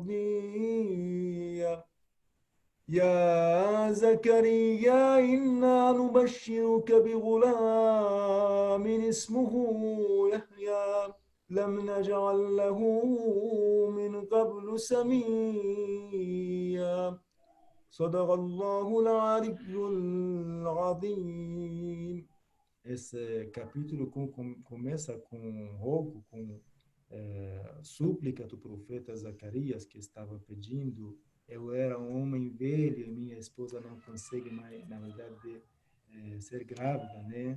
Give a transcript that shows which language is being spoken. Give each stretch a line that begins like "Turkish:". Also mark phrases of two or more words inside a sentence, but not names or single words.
Arabic: رضيا يا زكريا إنا نبشرك بغلام اسمه يحيى لم نجعل له من قبل سميا صدق الله العلي العظيم.
Portuguese: Esse capítulo começa com um rogo, com súplica do profeta Zacarias, que estava pedindo: eu era um homem velho e minha esposa não consegue mais, na verdade, ser grávida, né?